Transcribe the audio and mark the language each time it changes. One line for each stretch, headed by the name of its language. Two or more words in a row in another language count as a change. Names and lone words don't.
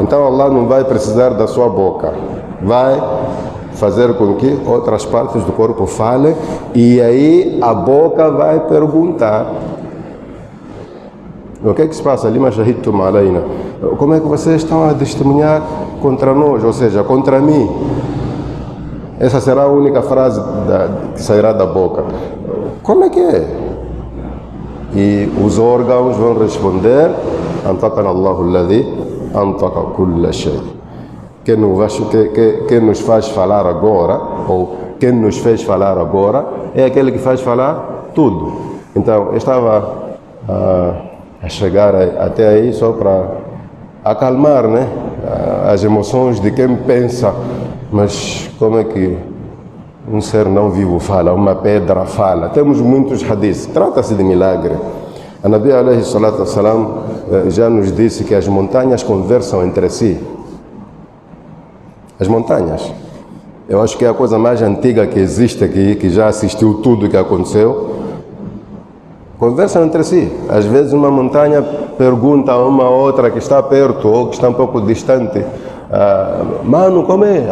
Portuguese: Então Allah não vai precisar da sua boca, vai fazer com que outras partes do corpo falem, e aí a boca vai perguntar: o que é que se passa ali,
Arabic: لم شهدتم علينا?
Portuguese: Como é que vocês estão a testemunhar contra nós, ou seja, contra mim? Essa será a única frase que sairá da boca. Como é que é? E os órgãos vão responder:
Arabic: أنطقنا الله الذي أنطق كل شيء.
Portuguese: Quem nos faz falar agora, ou quem nos fez falar agora, é aquele que faz falar tudo. Então, eu estava a chegar até aí só para acalmar, né, as emoções de quem pensa: mas como é que um ser não vivo fala, uma pedra fala? Temos muitos hadiths, trata-se de milagre. A Nabi
Arabic: عليه الصلاة والسلام
Portuguese: já nos disse que as montanhas conversam entre si. As montanhas, eu acho que é a coisa mais antiga que existe aqui, que já assistiu tudo o que aconteceu, conversam entre si. Às vezes uma montanha pergunta a uma outra que está perto ou que está um pouco distante: mano, como é?